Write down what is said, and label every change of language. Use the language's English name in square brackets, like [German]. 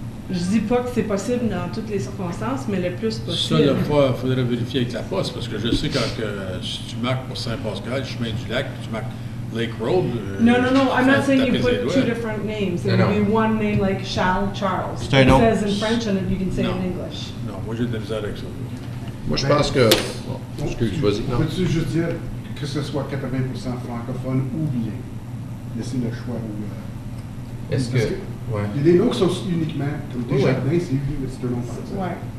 [French] Je dis pas que c'est possible dans toutes les circonstances, mais le plus possible. Ça, il faudrait vérifier avec la poste, parce que je sais si tu marques pour Saint-Pascal, chemin du lac, puis tu marques Lake Road. [English] No. I'm not saying you put two different names. It would be one name like Charles. It says in French and you can say in English. [French] Non, moi j'ai de la misère avec ça. Moi je pense que... excuse, vas-y. Peux-tu juste dire que ce soit 80% francophone ou bien? Laisser le choix. Est-ce que... Ouais. Il y a des noms qui sont uniquement, comme Desjardins, c'est un nom français. Ouais.